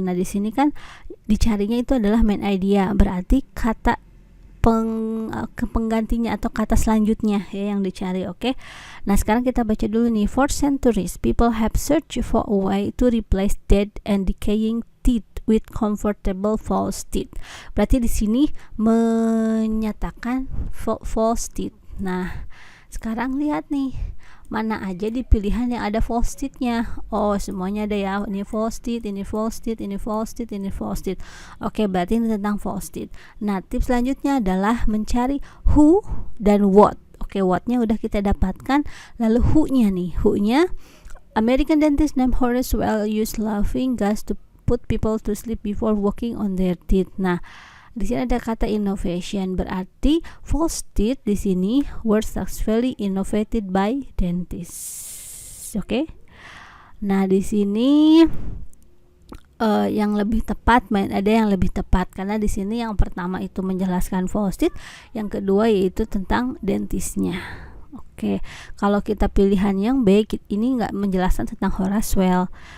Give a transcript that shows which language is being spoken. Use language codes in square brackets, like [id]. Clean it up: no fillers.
[id] Nah, di sini kan dicarinya itu adalah main idea. Berarti kata penggantinya atau kata selanjutnya ya yang dicari. Oke. Nah, sekarang kita baca dulu nih. [en] For centuries people have searched for a way to replace dead and decaying teeth with comfortable false teeth. [id] Berarti di sini menyatakan false teeth. Nah, sekarang lihat nih, mana aja di pilihan yang ada false teeth-nya. Oh, semuanya ada ya. Ini false teeth, ini false teeth, ini false teeth, ini false teeth. Oke, berarti ini tentang false teeth. Nah, tips selanjutnya adalah mencari who dan what. Oke, what-nya udah kita dapatkan. Lalu who-nya nih. Who-nya, [en] American dentist named Horace Well used laughing gas to put people to sleep before working on their teeth. [id] Nah, di sini ada kata innovation, berarti false teeth di sini [en] were successfully innovated by dentists. [id] Oke. Nah, di sini yang lebih tepat, ada yang lebih tepat karena di sini yang pertama itu menjelaskan false teeth, yang kedua yaitu tentang dentisnya. Oke. Kalau kita pilihan yang B, ini nggak menjelaskan tentang Horace Well.